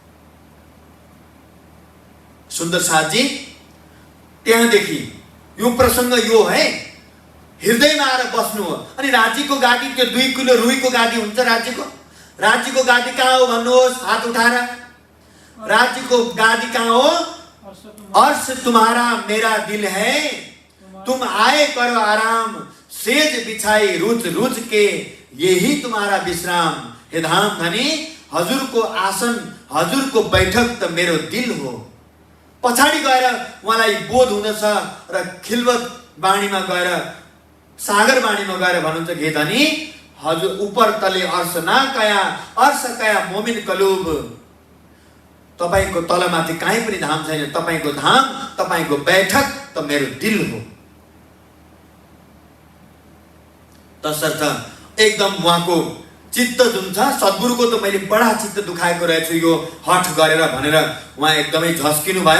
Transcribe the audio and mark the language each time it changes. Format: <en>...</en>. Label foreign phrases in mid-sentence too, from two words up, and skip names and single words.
<ne>सुन्दर साथजी, त्यहाँदेखि यो प्रसङ्ग यो है, हृदयमा आएर बस्नु हो। अनि राज्यको गाडी, त्यो 2 किलो रुईको गाडी हुन्छ राज्यको गाडी कहाँ हो भन्नुहोस् हात उठाएर। राज्यको गाडी कहाँ हो?</ne> <hi>अर्श तुम्हारा मेरा दिल है, तुम आए करो आराम, सेज बिछाई रुच रुच के, यही तुम्हारा विश्राम।</hi> <ne>हे धाम धनी, हजुरको आसन, हजुरको बैठक त मेरो दिल हो। पछाडि गएर उहाँलाई बोध हुँदछ र खिलवत वाणीमा गएर, सागर वाणीमा गएर भन्नुहुन्छ, हे धनी, हजुर</ne> <hi>उपर तले अर्श ना कया, अर्श कया मोमिन कलुब।</hi> <ne>तपाईको तलमाथि कहीँ पनि धाम छैन, तपाईको धाम, तपाईको बैठक त मेरो दिल हो। तसर्थ एकदम उहाँको चित्त जुन छ, सद्गुरुको त मैले बडा चित्त दुखाएको रहेछु यो हठ गरेर भनेर उहाँ एकदमै झस्किनु भयो।</ne>